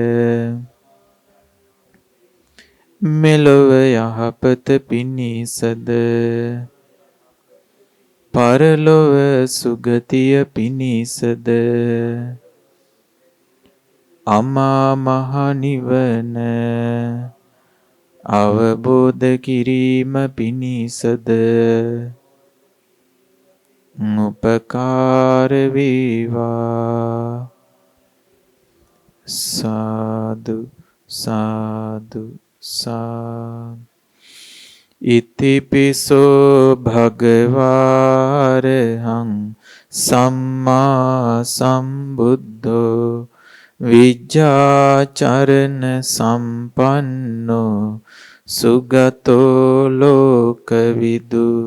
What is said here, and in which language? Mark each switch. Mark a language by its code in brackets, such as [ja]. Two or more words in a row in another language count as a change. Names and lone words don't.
[si] මෙලොව යහපත පිණිසද පරලොව සුගතිය පිණිසද අමා මහ නිවන අවබෝධ කිරීම පිණිසද උපකාර වේවා. සාදු සාදු සාදු. [pi] ඉතිපිසෝ භගවාරහං සම්මා සම්බුද්ධෝ විජ්ජාචරණ සම්පන්නෝ සුගතෝ ලෝකවිදු